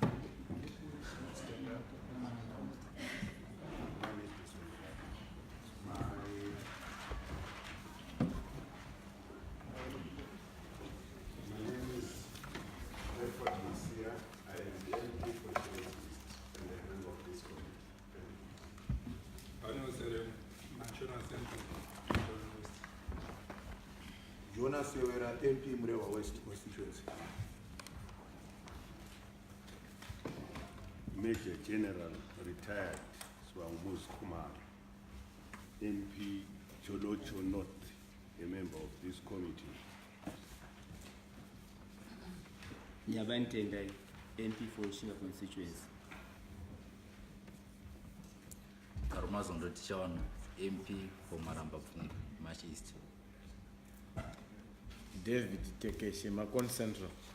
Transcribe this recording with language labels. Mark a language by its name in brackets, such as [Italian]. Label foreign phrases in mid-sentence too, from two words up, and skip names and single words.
[English] My name is Bedford Masia. I am the MP for Children's and the member of this committee. Jonas Yowera, MP Mrewa West constituency. Major General retired Swangmus Kumar, MP Cholocho North, a member of this committee. Nyabantendai, MP for Shinga constituency. Karumazondo Tichawan, MP for Maramba Pfungu, March East. David Tekeshe, Makon Central.